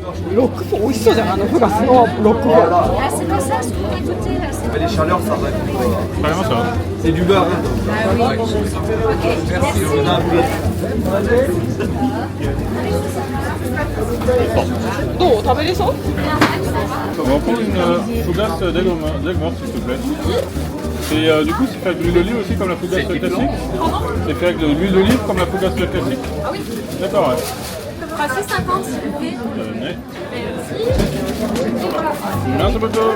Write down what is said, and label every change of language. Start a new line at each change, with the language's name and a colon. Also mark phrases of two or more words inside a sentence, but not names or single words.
Japanese: ロックフォー美味しそうじゃん、フガスのロックフォー。
French: Ah, c'est pas ça, ce qu'on a goûté là. Mais les chaleurs, ça va être.
Japanese: 買いました？
French: C'est du beurre. Hein. Merci. On a un peu.
Japanese: どう食べれそう？
French: On va prendre une fougasse d'aigle mort s'il te plaît. Et du coup, c'est fait avec de l'huile d'olive aussi comme la fougasse classique. C'est fait avec de l'huile d'olive comme la fougasse classique. Ah oui. D'accord, ouais. 6,50 s'il vous plaît. Merci beaucoup.